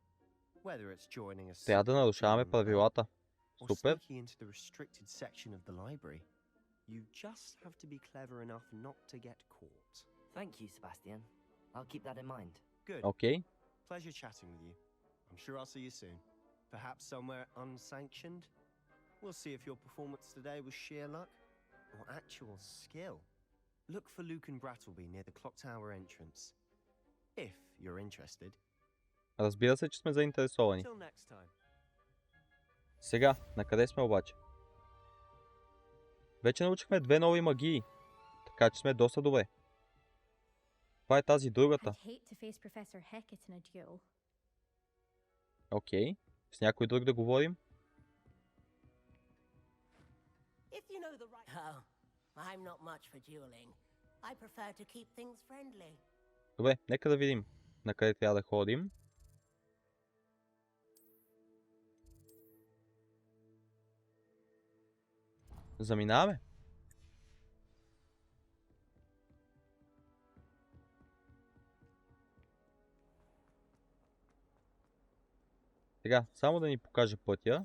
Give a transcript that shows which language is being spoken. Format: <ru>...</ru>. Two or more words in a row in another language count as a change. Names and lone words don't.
<en>Whether it's joining a</en> <bg>Трябва да нарушаваме правилата.</bg> <en>or</en> <bg>Супер.</bg> <en>sneaking into the restricted section of the library, you just have to be clever enough not to get caught. Thank you, Sebastian. I'll keep that in mind. Good.</en> <bg>Окей.</bg> <en>Pleasure chatting with you. I'm sure I'll see you soon. Perhaps somewhere unsanctioned? We'll see if your performance today was sheer luck or actual skill. Look for Luke and Brattleby near the clock tower entrance. If you're interested.</en> <bg>Разбира се, че сме заинтересовани.</bg> <en>Till next time.</en> <bg>Сега, накъде сме обаче? Вече научихме две нови магии, така че сме доста добре. Това е тази другата.</bg> <en>I'd hate to face Professor Hackett in a duel.</en> <bg>Окей. С някой друг да говорим?</bg> <en>If you know the right. Oh, I'm not much for dueling. I prefer to keep things friendly.</en> <bg>Добре, нека да видим на къде трябва да ходим. Заминаваме. Сега, само да ни покаже пътя.</bg>